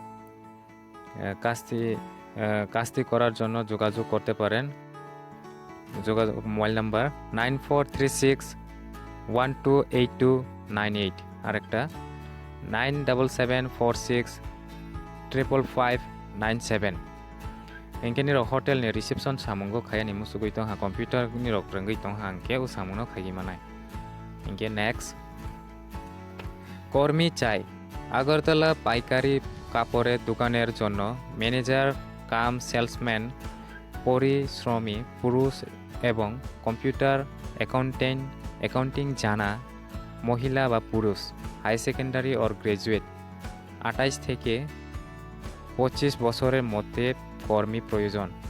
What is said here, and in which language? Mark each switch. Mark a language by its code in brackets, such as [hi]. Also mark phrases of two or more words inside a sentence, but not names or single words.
[bn] কাজটি করার জন্য যোগাযোগ করতে পারেন [en] mobile number [bn] 9436128298 আরেকটা 9774655597 [trp] इंके निरक होटेल नि रिसेप्शन सामुंगो खायानि मुसुगै दं हा कम्पिउटार निरक रंगै दं हा इंके उ सामुनो खायि मानाय इंके नेक्स्ट [bn] কর্মী চাই আগরতলা পাইকারি কাপড়ের দোকানের জন্য [en] manager cum salesman [bn] পরিশ্রমী পুরুষ এবং [en] computer accounting [bn] জানা মহিলা বা পুরুষ [en] higher secondary or graduate [bn] 28 থেকে 25 বছরের মধ্যে কর্মী প্রয়োজন